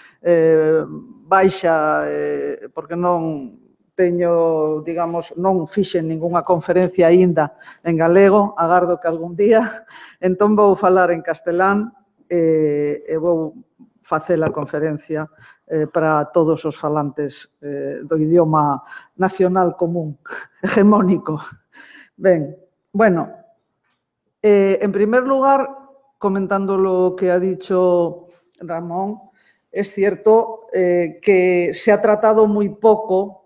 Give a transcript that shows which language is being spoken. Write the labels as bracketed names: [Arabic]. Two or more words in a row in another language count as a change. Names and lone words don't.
[Galician] baixa, porque non teño, digamos, non fixen ningunha conferencia aínda en galego, agardo que algún día, entón vou falar en castelán e vou facer a conferencia para todos os falantes do idioma nacional común, hegemónico. [Spanish] Ben, bueno, en primer lugar, comentando lo que ha dicho Ramón, es cierto que se ha tratado muy poco,